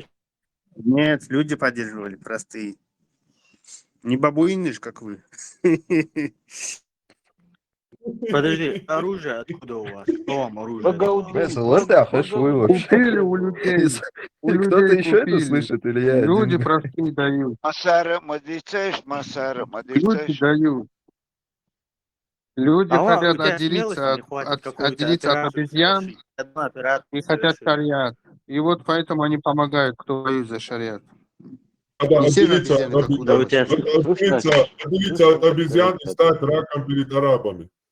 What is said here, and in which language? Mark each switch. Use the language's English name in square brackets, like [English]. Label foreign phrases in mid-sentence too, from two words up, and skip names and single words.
[Russian] Нет, люди поддерживали, простые. Не бабуины ж, как вы. Подожди, оружие откуда у вас? Что вам оружие? Вы вообще. Купили у людей. У И кто-то людей еще это купили. слышит, или я Люди один? простые дают. Масара мадицеш, масара Люди мадицеш. дают. Люди А хотят у тебя отделиться смелости не хватит какую-то отделиться от операцию обезьян совершить. Одну операцию и хотят совершить. шариат. И вот поэтому они помогают, кто воюет за шариат. Надо Не все же отделиться обезьяны, как у Да у нас. тебя отделиться от обезьян и стать раком перед арабами.